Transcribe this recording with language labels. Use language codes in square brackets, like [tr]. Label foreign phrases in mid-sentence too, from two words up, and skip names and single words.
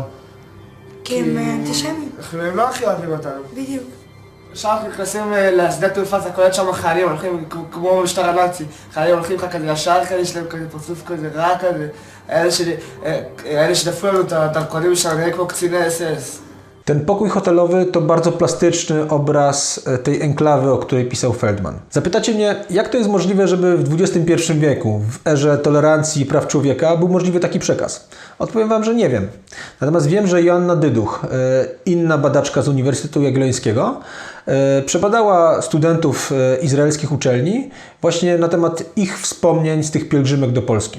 [he] כי הם אנטישמים, הם לא הכי אוהבים אותנו. בדיוק. עכשיו אנחנו נכנסים לשדה תעופה, זה קולט שם חיילים, הולכים כמו משטר הנאצי. חיילים הולכים לך כזה ישר כזה, יש להם כזה פרצוף כזה רע כזה. אלה שדפו לנו את הדרכונים שלנו, נראה כמו קציני אס-אס. [pl] Ten pokój hotelowy to bardzo plastyczny obraz tej enklawy, o której pisał Feldman. Zapytacie mnie, jak to jest możliwe, żeby w XXI wieku, w erze tolerancji i praw człowieka, był możliwy taki przekaz? Odpowiem Wam, że nie wiem. Natomiast wiem, że Joanna Dyduch, inna badaczka z Uniwersytetu Jagiellońskiego, przebadała studentów izraelskich uczelni właśnie na temat ich wspomnień z tych pielgrzymek do Polski.